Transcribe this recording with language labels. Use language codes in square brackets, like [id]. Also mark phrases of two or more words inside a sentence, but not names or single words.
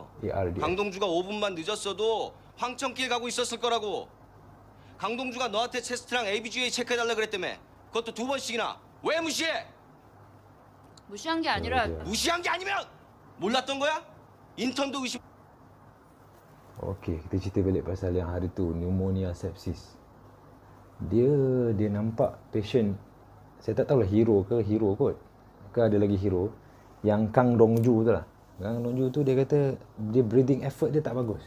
[ko] ARDS. 강동주가 5분만 늦었어도 황천길 가고 있었을 거라고. 강동주가 너한테 체스트랑 ABGA 체크해달라 그랬다며. 그것도 2번씩이나. 왜 무시해? 무시한 게 아니라 무시한 게 아니면 몰랐던 거야? 인턴도 의심. [ms] Okey, kita cerita balik pasal yang hari tu, [en] pneumonia sepsis. [ms] Dia nampak patient, saya tak tahu lah hero kot. Ke ada lagi hero yang Kang Dongju tu lah. Kang Dongju tu dia kata dia [en] breathing effort [ms] dia tak bagus.